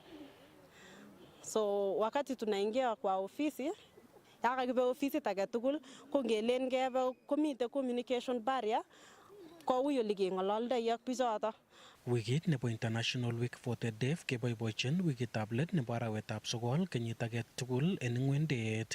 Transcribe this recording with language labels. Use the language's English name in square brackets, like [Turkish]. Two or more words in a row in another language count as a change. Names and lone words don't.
[Swahili] So wakati tunaingia kwa ofisi [Kalenjin] yakakibe ofisit age tugul ko ngelen kebe komite [English] communication barrier [Kalenjin] ko ui ole keng'ololdoi ak bichoto. Wikit nebo International Week for the Deaf keboiboichin wikitab let nebo arawetab sogol kenyit age tugul en ng'wendet.